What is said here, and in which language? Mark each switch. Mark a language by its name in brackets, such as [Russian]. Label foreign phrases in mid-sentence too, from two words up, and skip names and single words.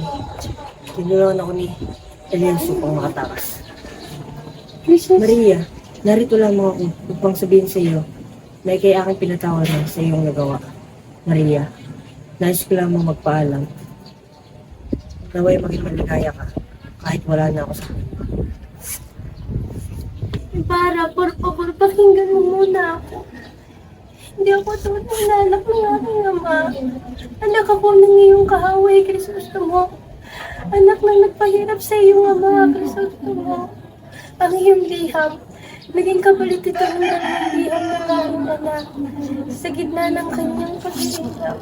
[Filipino] Tinulungan ako ni Elianso pang makatakas. Maria, narito lamang ako upang sabihin sa iyo na ikay aking pinatawaran sa iyong nagawa. Maria, nais ko lamang magpaalam. Naway maging maligaya ka kahit wala na ako sa akin. [Spanish] Para, por favor, [Filipino] pakinggan mo muna ako. Hindi ako tunay na anak ng aking ama. Anak ako ng iyong kahaway, Crisostomo. Anak na nagpahirap sa iyong ama, Crisostomo. Ang iyong liham, naging kapalit ito ng dalawang liham ng aking anak sa gitna ng kanyang paghihirap.